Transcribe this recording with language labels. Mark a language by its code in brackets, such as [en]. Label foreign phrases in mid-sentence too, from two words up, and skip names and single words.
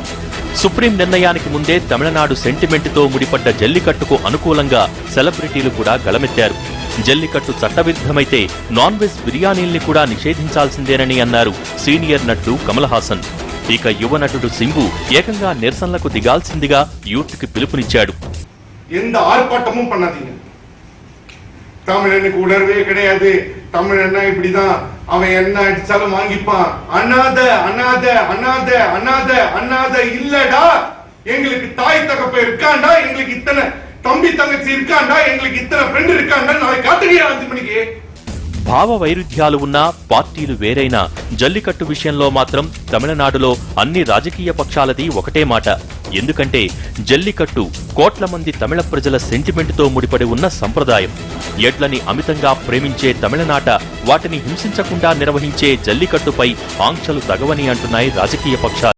[te] సుప్రీం నిర్ణయానికి ముందే తమిళనాడు సెంటిమెంటుతో ముడిపడ్డ జల్లికట్టుకు అనుకూలంగా సెలబ్రిటీలు కూడా గళమెత్తారు. జల్లికట్టు చట్టవిరుద్ధమైతే నాన్ వెజ్ బిర్యానీల్ని కూడా నిషేధించాల్సిందేనని అన్నారు సీనియర్ నటుడు కమల్ హాసన్. ఇక యువ నటుడు సింబు ఏకంగా నిరసనలకు దిగాల్సిందిగా యూత్ కి పిలుపునిచ్చాడు. [ta] எந்த ஆர்ப்பாட்டமும் பண்ணாதீங்க. தமிழனுக்கு உணர்வே கிடையாது. தமிழன்னா இப்படிதான், அவன் என்ன அடிச்சாலும் வாங்கிப்பான். அண்ணாத அண்ணாத அண்ணாத அண்ணாத அண்ணாத இல்லடா. எங்களுக்கு தாய் தகப்ப இருக்காண்டா, எங்களுக்கு இத்தனை தம்பி தங்கச்சி இருக்காண்டா, எங்களுக்கு இத்தனை ஃப்ரெண்ட் இருக்காண்டா. நாளை காட்டுங்க 5 மணிக்கு. [te] భావ వైరుధ్యాలు ఉన్నా, పార్టీలు వేరైనా జల్లికట్టు విషయంలో మాత్రం తమిళనాడులో అన్ని రాజకీయ పక్షాలది ఒకటే మాట. ఎందుకంటే జల్లికట్టు కోట్ల మంది తమిళ ప్రజల సెంటిమెంటుతో ముడిపడి ఉన్న సంప్రదాయం. ఎడ్లని అమితంగా ప్రేమించే తమిళనాట వాటిని హింసించకుండా నిర్వహించే జల్లికట్టుపై ఆంక్షలు తగవని అంటున్నాయి రాజకీయ పక్షాలు.